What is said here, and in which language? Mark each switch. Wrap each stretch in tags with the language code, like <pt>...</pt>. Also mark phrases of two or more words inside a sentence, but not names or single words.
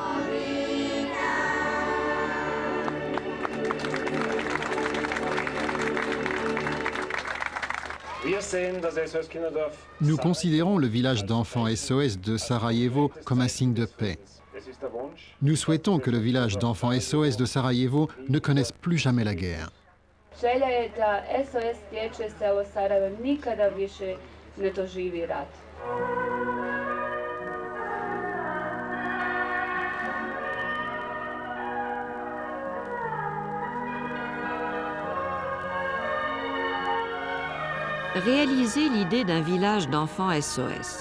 <fr>Nous considérons le village d'enfants SOS de Sarajevo comme un signe de paix. Nous souhaitons que le village d'enfants SOS de Sarajevo ne connaisse plus jamais la guerre.</fr> <bs>Želja je da SOS dječje selo Sarajevo nikada više ne doživi rat.</bs> <fr>Réaliser l'idée d'un village d'enfants SOS.</fr>